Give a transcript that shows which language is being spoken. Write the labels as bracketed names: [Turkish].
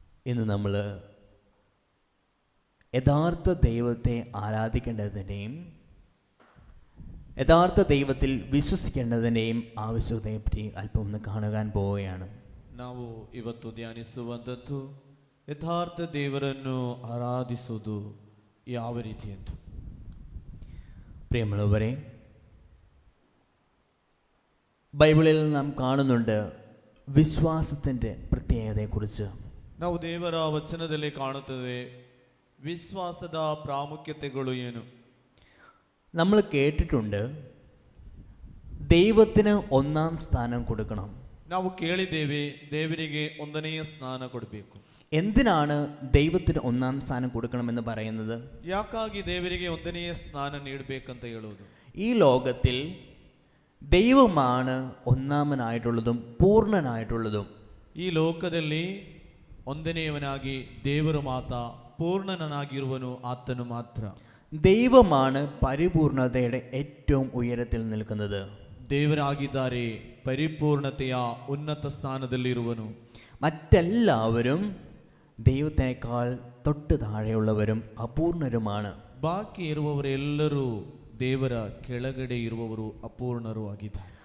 [Malayalam] ഇന്ന് നമ്മൾ യഥാർത്ഥ ദൈവത്തെ ആരാധിക്കേണ്ടതിൻ്റെയും യഥാർത്ഥ ദൈവത്തിൽ വിശ്വസിക്കേണ്ടതിൻ്റെയും ആവശ്യകതയെപ്പറ്റി അല്പം ഒന്ന് കാണുവാൻ പോവുകയാണ്. [Kannada] ನಾವು ಇವತ್ತು ಧ್ಯಾನಿಸುವಂಥದ್ದು ಯಥಾರ್ಥ ದೇವರನ್ನು ಆರಾಧಿಸುವುದು ಯಾವ ರೀತಿ ಎಂದು. [Malayalam] പ്രിയമുള്ളവരെ, ബൈബിളിൽ നാം കാണുന്നുണ്ട് വിശ്വാസത്തിൻ്റെ പ്രത്യേകതയെക്കുറിച്ച്. [Kannada] ನಾವು ದೇವರ ವಚನದಲ್ಲಿ ಕಾಣುತ್ತದೆ ವಿಶ್ವಾಸದ ಪ್ರಾಮುಖ್ಯತೆಗಳು ಏನು. [Malayalam] നമ്മൾ കേട്ടിട്ടുണ്ട് ദൈവത്തിന് ഒന്നാം സ്ഥാനം കൊടുക്കണം. [Kannada] ನಾವು ಕೇಳಿದ್ದೇವೆ ದೇವರಿಗೆ ಒಂದನೆಯ ಸ್ಥಾನ ಕೊಡಬೇಕು. [Malayalam] എന്തിനാണ് ദൈവത്തിന് ഒന്നാം സ്ഥാനം കൊടുക്കണമെന്ന് പറയുന്നത്? [Kannada] ಯಾಕಾಗಿ ದೇವರಿಗೆ ಒಂದನೆಯ ಸ್ಥಾನ ನೀಡಬೇಕಂತ ಹೇಳುವುದು? [Malayalam] ഈ ലോകത്തിൽ ദൈവമാണ് ഒന്നാമനായിട്ടുള്ളതും പൂർണ്ണനായിട്ടുള്ളതും. [Kannada] ಈ ಲೋಕದಲ್ಲಿ ಒಂದನೆಯವನಾಗಿ ದೇವರು ಮಾತ, [Malayalam] പൂർണ്ണനാಗಿರುവನು [Kannada] ಆತನು ಮಾತ್ರ. [Malayalam] ദൈവമാണ് പരിപൂർണതയുടെ ഏറ്റവും ഉയരത്തിൽ നിൽക്കുന്നത്. [Kannada] ದೇವರಾಗಿದ್ದಾರೆ ಪರಿಪೂರ್ಣತೆಯ ಉನ್ನತ ಸ್ಥಾನದಲ್ಲಿರುವನು. [Malayalam] മറ്റെല്ലാവരും ദൈവത്തേക്കാൾ തൊട്ട് താഴെയുള്ളവരും അപൂർണരുമാണ്. [Kannada] ಬಾಕಿ ಇರುವವರೆಲ್ಲರೂ ದೇವರ ಕೆಳಗಡೆ ಇರುವವರು ಅಪೂರ್ಣರು ಆಗಿದ್ದಾರೆ.